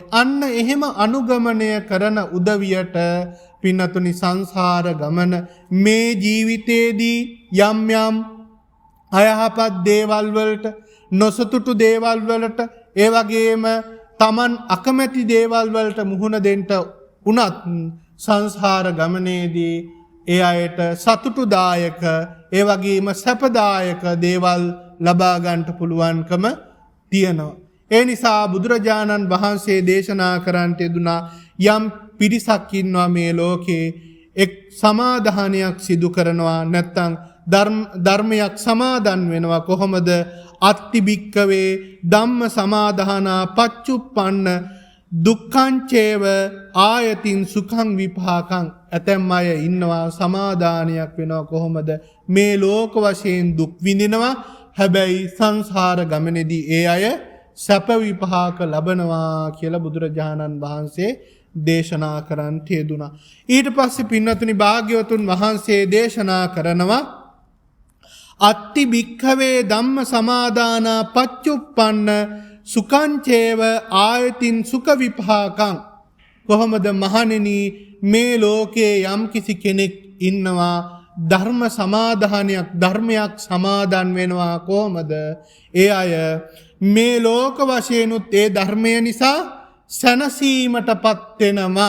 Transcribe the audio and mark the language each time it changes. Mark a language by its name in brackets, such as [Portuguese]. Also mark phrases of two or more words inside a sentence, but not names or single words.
[Sinhala] අන්න එහෙම අනුගමනය කරන උදවියට පින්නතුනි සංසාර ගමන මේ ජීවිතේදී යම් යම් අයහපත් දේවල් වලට, නොසතුටු දේවල් වලට, ඒ වගේම Taman අකමැති දේවල් වලට මුහුණ දෙන්න උනත් සංසාර ගමනේදී ඒ අයට සතුටුදායක, ඒ වගේම සැපදායක දේවල් ලබා ගන්නට පුළුවන්කම තියෙනවා. ඒ නිසා බුදුරජාණන් වහන්සේ දේශනා කරන්නට යෙදුනා යම් පිරිසක් ඉන්නවා මේ ලෝකේ එක් සමාදානයක් සිදු කරනවා නැත්නම් ධර්මයක් සමාදන් වෙනවා. කොහොමද? [Pali] අත්ති භික්කවේ ධම්ම සමාදානා පච්චුප්පන්න දුක්ඛංචේව ආයතින් සුඛං විපාකං. [Sinhala] ඇතැම් අය ඉන්නවා සමාදානයක් වෙනවා. කොහොමද? මේ ලෝක වශයෙන් දුක් විඳිනවා. හැබැයි සංසාර ගමනේදී ඒ අය සැප විපාක ලබනවා කියලා බුදුරජාණන් වහන්සේ දේශනා කරන්නට යෙදුනා. ඊට පස්සේ පින්නතුනි භාග්‍යවතුන් වහන්සේ දේශනා කරනවා [Pali] අත්ති භික්ඛවේ ධම්ම සමාදානා පච්චුප්පන්න සුඛංචේව ආයතින් සුඛ විපාකං. [Sinhala] කොහොමද මහණෙනි මේ ලෝකේ යම් කිසි කෙනෙක් ඉන්නවා ධර්ම සමාදානයක්, ධර්මයක් සමාදන් වෙනවා. කොහොමද? ඒ අය මේ ලෝක වශයෙන්ුත් ඒ ධර්මය නිසා සැනසීමටපත් වෙනවා.